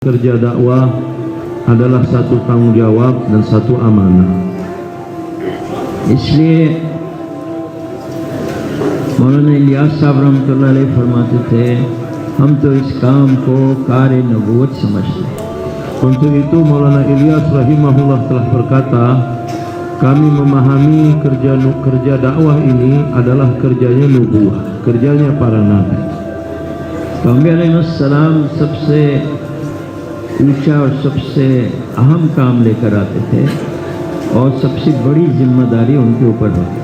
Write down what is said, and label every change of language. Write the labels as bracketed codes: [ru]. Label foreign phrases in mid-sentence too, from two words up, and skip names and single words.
[ms] kerja dakwah adalah satu tanggung jawab dan satu amanah. [hi] इसलिए मौलाना इलियास साहब [ar] رحمة الله عليه [hi] फरमाते थे, हम तो इस काम को कार्य नबूवत समझते हैं। [ms] Untuk itu Maulana Ilyas rahimahullah telah berkata, kami memahami kerja dakwah ini adalah kerjanya nubuwah, kerjanya para nabi. [hi] अम्बिया अलैहिस्सलाम सबसे ऊंचा और सबसे अहम काम लेकर आते थे और सबसे बड़ी जिम्मेदारी उनके ऊपर होती।